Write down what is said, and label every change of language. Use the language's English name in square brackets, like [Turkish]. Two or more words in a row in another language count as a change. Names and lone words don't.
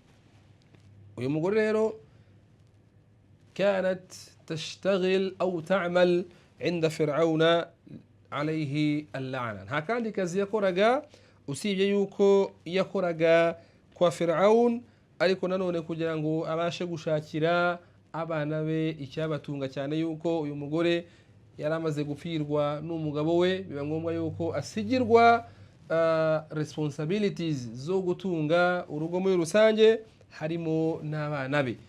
[Kinyarwanda] Uyu mugore rero [Arabic] كانت تشتغل أو تعمل عند فرعون عليه اللعنة. هكذا كذي يقرأ [Kinyarwanda] usibye yuko yakoraga kwa Firaun, ariko nanone kugira ngo abashe gushakira abana be icyabatunga, cyane yuko uyu mugore yaramaze gupfirwa n'umugabo we, biba ngombwa yuko asigirwa responsibilities zo gutunga urugo muri rusange, harimo n'abana be.